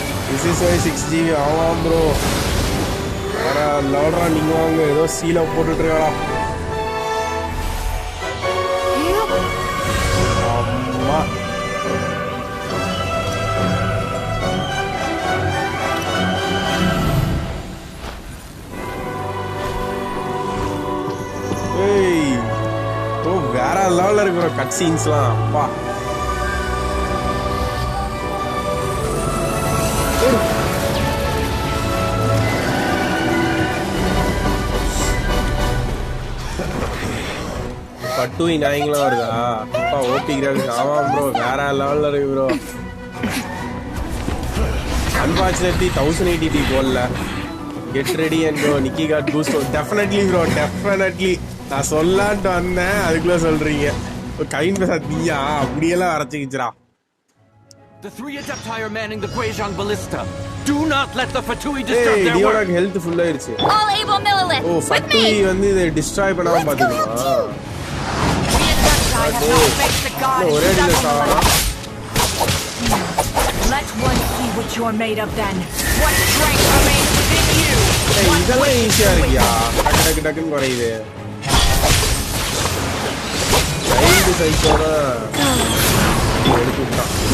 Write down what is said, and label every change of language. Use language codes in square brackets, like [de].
[en] This is why 6GB ஆமாம் bro. [ta] வேற லெவல்ரா Ningwang ஏதோ சீல போட்டுட்டு இருக்கடா. அம்மா. Hey. Oh, வேற லெவல்ல இருக்கு bro கட் சீன்ஸ்லாம். அப்பா. பட்டு நாயங்களா வருதா அப்பா ஓபி கிராஃபிக்ஸ் ஆமாம் ப்ரோ வேற லெவல்ல இருக்கு ப்ரோ அன்பார்ச்சுனேட்லி 1080p போடல get ready and bro Nikki God boost definitely bro definitely நான் சொல்லான்ட்டு வந்தேன் அதுக்குள்ள சொல்றீங்க கைன் பேசாதீயா அப்படியெல்லாம் அரைச்சிக்கிச்சுரா [en] The three Adepti are manning the Guizhong Ballista. Do not let the Fatui disturb their work. Hey, health full [ta] ஆயிருச்சு. [en] All able Millilith. [ta] Oh, Fatui வந்து இத destroy பண்ணாம பாத்துக்கோங்க. ஒரே அடியில [en] Let one see what you're made of then. What strength remains within you? [ta] Hey, இதெல்லாம் ஈஸியா இருக்குயா. டக்கு டக்குன்னு குறையுது. சைல்டு சைக்கோட எடுத்துட்டான்.